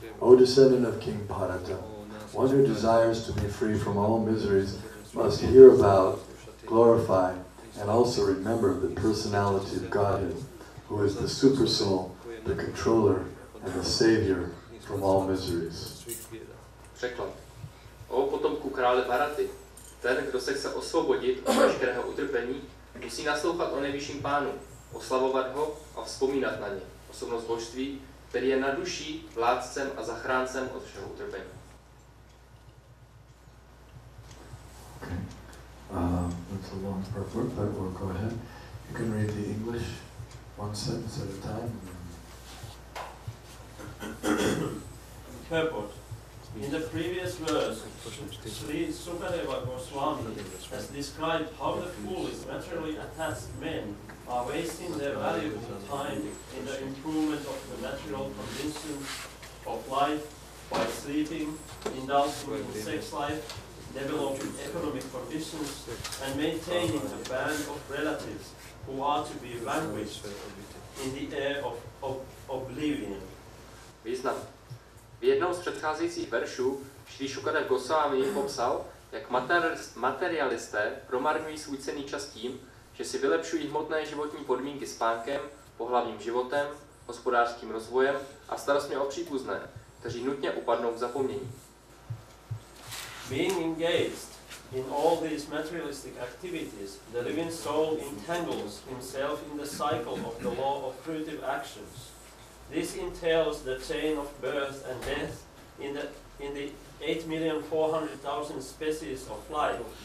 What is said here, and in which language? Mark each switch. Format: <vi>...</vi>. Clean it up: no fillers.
<en>O descendant of King Bharata, one who desires to be free from all miseries must hear about, glorify, and also remember the personality of Godhead, who is the super soul, the controller, and the savior from all miseries.</en> <cs>Překlad. O potomku krále Bharaty, ten, kdo se chce osvobodit od veškerého utrpení, musí naslouchat o nejvyšším pánu, oslavovat ho a vzpomínat na ně, osobnost božství, který je na duší, vládcem a zachráncem od všeho utrpení.</cs> <en>That's a long part, but we'll go ahead. You can read the English one sentence at a time. Purport. In the previous verse, Sri Sukadeva Goswami has described how the foolish, materially attached men are wasting their valuable time in the improvement of the material conditions of life by sleeping, indulging in sex life, developing economic conditions, and maintaining a band of relatives who are to be vanquished in the air of oblivion.</en> <cs>Význam. V jednom z předcházejících veršů Sri Sukadeva Goswami popsal, jak materialisté promarňují svůj cenný čas tím, že si vylepšují hmotné životní podmínky spánkem, pohlavním životem, hospodářským rozvojem a starostmi o příbuzné, kteří nutně upadnou v zapomnění.</cs> <en>Being engaged in all these materialistic activities, the living soul entangles himself in the cycle of the law of fruitive actions. This entails the chain of birth and death in the 8,400,000 species of life.</en>